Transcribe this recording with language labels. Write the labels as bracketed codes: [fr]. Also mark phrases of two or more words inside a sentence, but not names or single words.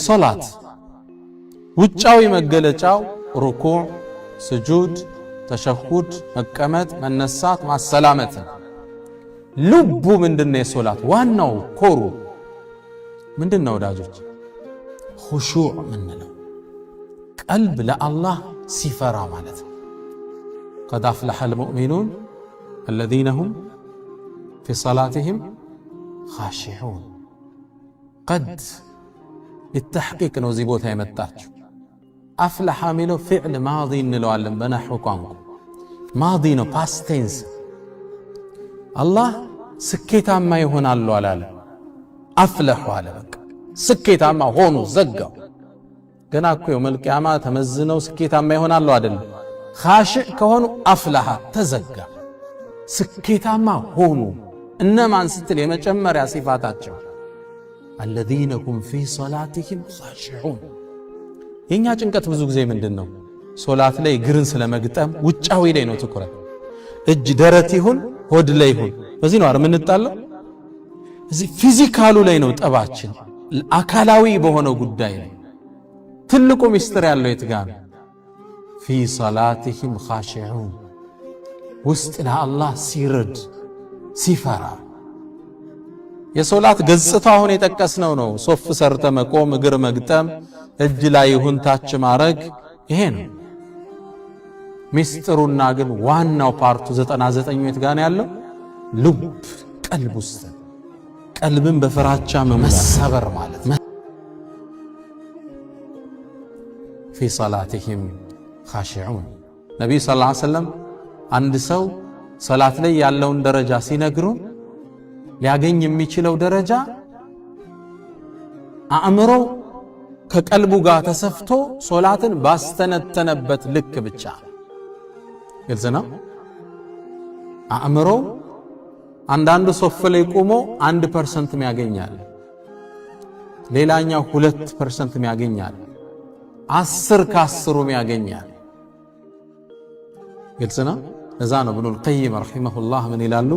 [am] ሶላት ውጫዊ መገለጫው ሩኩዕ፣ ስጁድ፣ ተሸሁድ፣ መቀመጥ፣ መነሳት፣ ማሰላመት። ልቡ ምንድነው? የሶላት ዋናው ኮሩ ምንድነው ወዳጆች? ኹሹዕ ምንለው ቀልብ ለአላህ ሲፈራ ማለት ነው። [ar] قد أفلح المؤمنون الذين هم في صلاتهم خاشعون። قد للتحقيق [am] ነው እዚህ ቦታ የመጣችው። አፍለሐ ሚለው [ar] فعل ماضي [am] እንለዋለን በነህው ቋንቋ። ማዲ ነው [en] past tense። [am] አላህ ስኬታማ ይሆናሉ አላለ፣ አፍለሑ አለ። በቃ ስኬታማ ሆኑ ዘጋው። ገና እኮ [ar] يوم القيامة [am] ተመዝነው ስኬታማ ይሆናሉ አይደለም። ኻሽዕ ከሆኑ አፍለሐ ተዘጋ፣ ስኬታማ ሆኑ። እነማን ስትል የመጨመሪያ ሲፋታቸው [ar] الذين هم في صلاتهم خاشعون። [am] የኛ ጭንቀት ብዙ ጊዜ ምንድነው? ሶላት ላይ ግርን ስለመግጠም ውጫዊ ላይ ነው ትኩረት። እጅ ደረት ይሁን ሆድ ላይ ይሁን በዚህ ነው አይደል የምንጣለው? እዚህ ፊዚካሉ ላይ ነው ጠባችን፣ አካላዊ በሆነው ጉዳይ ላይ። ትልቁ ሚስጥር ያለው የት ጋር ነው? [ar] في صلاتهم خاشعون። [am] ውስጥ ለአላህ ሲርድ ሲፈራ። የሶላት ገጽታውን የጠቀስነው ነው። ሶፍ ሰርተ መቆም፣ እግር መግጠም፣ እጅ ላይ ይሁን ታች ማረግ፣ ይሄ ነው ሚስጥሩና። ግን ዋናው ፓርቱ 99 የት ጋር ነው ያለው? ልብ ቀልብ ውስጥ። ቀልብን በፍራቻ መሰበር ማለት [ar] في صلاتهم خاشعون። [am] ነብዩ [ar] صلى الله عليه وسلم [am] አንድ ሰው ሰላት ላይ ያለውን ደረጃ ሲነግሩ ሊያገኝ የሚችለው ደረጃ አእምሮ ከቀልቡ ጋር ተሰፍቶ ሶላትን ባስተነተነበት ልክ ብቻ። ግልጽ ነው። አእምሮ አንዳንዱ ሶፍ ላይ ቆሞ 1% ያገኛል፣ ሌላኛው 2% ያገኛል፣ 10 ከ10 ያገኛል። ግልጽ ነው። እዛ ነው ኢብኑል ቀይም ረሂመሁላህ ምን ይላሉ?